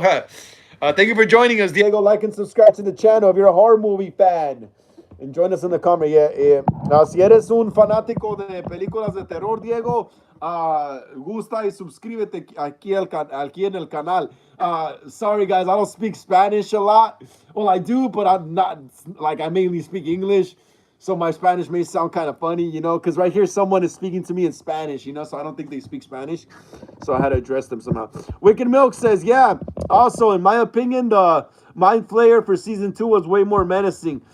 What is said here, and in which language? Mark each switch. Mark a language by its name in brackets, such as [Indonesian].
[English] Thank you for joining us, Diego. Like and subscribe to the channel if you're a horror movie fan. And join us in the comment. [Spanish] Si eres un fanático de películas de terror, Diego, gusta y suscríbete aquí en el canal. [English] Sorry, guys, I don't speak Spanish a lot. Well, I do, but I'm not, like, I mainly speak English. So my Spanish may sound kind of funny, you know, because right here someone is speaking to me in Spanish, you know, so I don't think they speak Spanish. So I had to address them somehow. Wicked Milk says, yeah, also, in my opinion, the Mind Flayer for season 2 was way more menacing.